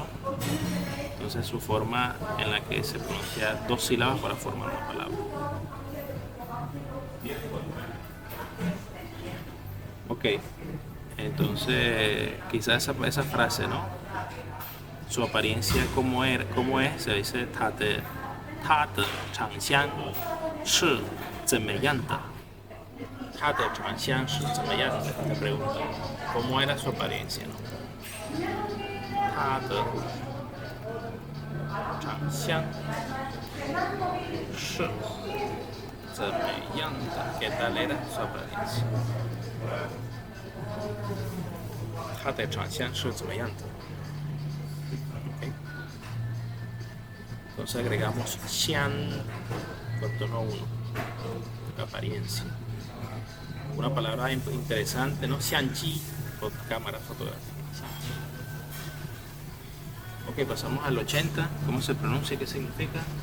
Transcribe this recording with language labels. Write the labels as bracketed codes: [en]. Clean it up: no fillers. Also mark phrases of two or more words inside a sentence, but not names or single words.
[es] Entonces, su forma en la que se pronuncia dos sílabas para formar una palabra. Ok, entonces quizás esa frase, ¿no? su apariencia como es, se dice [zh] 他的长相是怎么样的? 他的长相是怎么样的? [es] Te pregunta, ¿cómo era su apariencia? ¿No? [zh] 他的长相是怎么样的? [es] ¿Qué tal era su apariencia? [zh] 他的长相是怎么样的? [es] Okay. Entonces agregamos 相 con tono 1, apariencia. Una palabra interesante, ¿no? 相机, cámara fotográfica. Ok, pasamos al 80. ¿Cómo se pronuncia? ¿Qué significa?